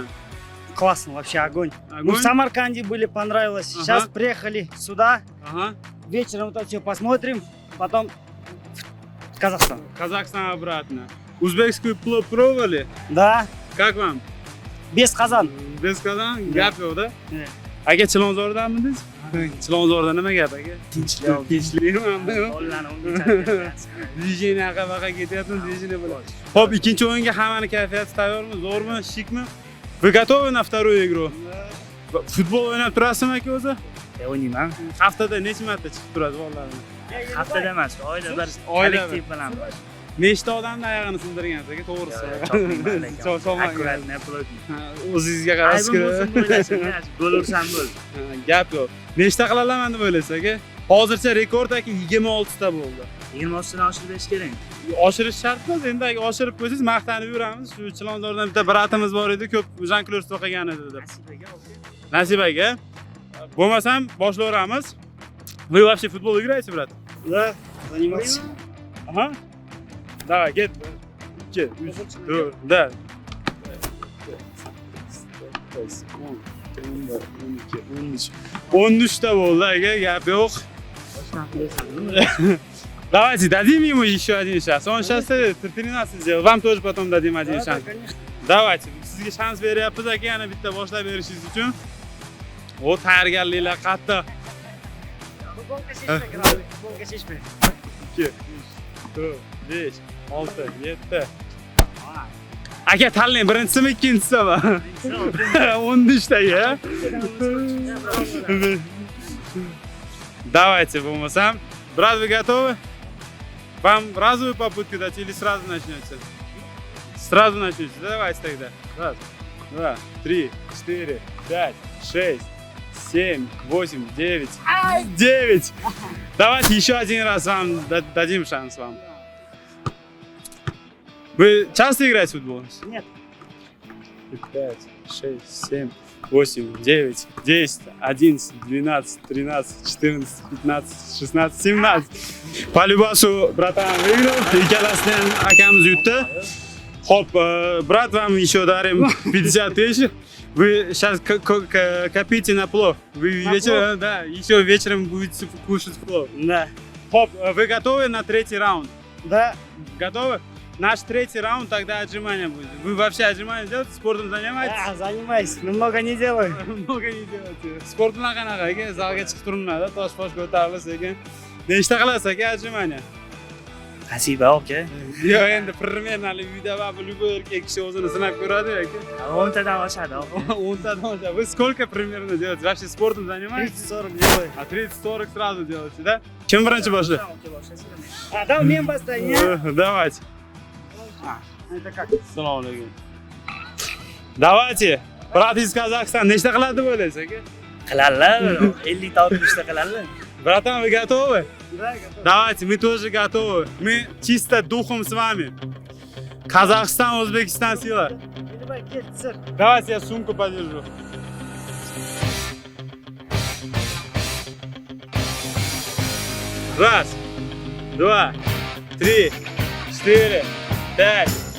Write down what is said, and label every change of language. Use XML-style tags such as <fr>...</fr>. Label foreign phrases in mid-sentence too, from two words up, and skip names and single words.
<ru>Классно, вообще огонь. Мы Огонь? в Самарканде были, понравилось. Ага. Сейчас приехали сюда. Ага. Вечером вот это все посмотрим. Потом в Казахстан. Казахстан обратно. Узбекскую плов пробовали? Да, Как вам? без казан. Без Казан? Да.</ru> <uz>Gap yo'q da?</uz> <ru>Да.</ru> <uz>Aka Chilonzordamidingiz? Chilonzorda nima gap aka? Tinchlik. Tinchlikmi? Dvijeniya qayoqqa ketyapti? Dvijeniya bilan. Xo'p, ikkinchi o'yinga hammani kayfiyati tayyormi? Zo'rmi? Shikmi?</uz> <ru>Вы готовы на вторую игру?</ru> <uz>Futbol o'ynab turasizmi aka o'zi? O'ynayman. Haftada necha marta chiqib turadi vallahi? Haftada emas, oyda bir Oyda kollektiv bilan. Nechta odamni oyog'ini sindirgansiz aka, to'g'risi? Chopmayman. Akkuratni Akkuratni o'zingizga qarashsiz. Aybim bo'lsin bo'lasan, gol ursam bo'l. Gap yo'q. Nechta qila olaman deb o'ylaysiz aka? Hozircha rekord aka 26 ta bo'ldi. 26 dan oshirib berish kerak. Oshirish shart emas, endi agar oshirib qo'ysangiz maqtanib yuramiz. Shu Chilonzordan bitta bratimiz bor edi, ko'p Jean-Claude o'qigan edi deb. Nasib aka. Bo'lmasam boshlayveramiz.</uz> <ru>Вы вообще в футбол играете, брат? Да, заниматься. Ага. Давай, get. 2, 3, 4, да.</ru> <uz>13 ta bo'ldi aka, gap yo'q.</uz> <ru>Давайте дадим ему еще один шанс. Он сейчас 13 сделал. Вам тоже потом дадим один шанс. Давайте.</ru> <uz>Sizga shans beryapmiz aka, yana bitta boshlab berishingiz uchun. O tayyorgarliklar qattiq. Futbolga shishmay. 2, 3, 4, 5, 6, 7. Aka tanlang, birinchisimi, ikkinchisimi? 13 taga. Давайте, bo'lmasam.</uz> <ru>Брат, вы готовы? Вам разовую попытку дать или сразу начнете? Сразу начнете. Давайте тогда. Раз, 2, 3, 4, 5, 6, 7, 8, 9. 9. Давайте еще один раз вам дадим шанс вам. Вы часто играете в футбол? Нет. 5, 6, 7, 8, 9, 10, 11, 12, 13, 14, 15, 16, 17. По любасу, братан, выиграл.</ru> <uz>Ikkalasini ham akamiz yutdi. Xo'p,</uz> <ru>брат, вам еще дарим 50 тысяч. Вы сейчас копите на плов. Вы вечером, да, еще вечером будете кушать плов. Да. Хоп, вы готовы на третий раунд? Да. Готовы? Наш третий раунд, тогда отжимания будет. Вы вообще отжимания делаете? Спортом занимаетесь? Да, занимаюсь, но много не делаю. Много не делаете.</ru> <uz>Sport bilan qanaqa aka? Zalga chiqib turibman-da, tosh-posh ko'tarilish ekan. Nechta qilasiz aka отжимания? Nasiba aka. Yo'q, endi примерно uyda va любой erkak kishi o'zini sinab ko'radi aka. 10 tadan oshadi aka. 10 tadan oshadi.</uz> <ru>Вы сколько примерно делаете? Вообще спортом занимаетесь? 30-40 делаю. А 30-40 сразу делаете, да?</ru> <uz>Kim birinchi boshlaydi?</uz> <ru>А, да,</ru> <uz>men boshlayman.</uz> <ru>Давайте. Это как?</ru> <uz>Assalomu alaykum.</uz> <ru>Давайте. Брат из Казахстана</ru> <uz>nechta qiladi deb o'ylaysiz aka? Qiladilar, 50 ta 60 ta qiladilar.</uz> <ru>Братан, вы готовы? Да, готов. Давайте, мы тоже готовы. Мы чисто духом с вами. Казахстан, Узбекистан, сила. Давай, кет, сыр. Давайте я сумку подержу. Раз, два, три, 4, 5.</ru>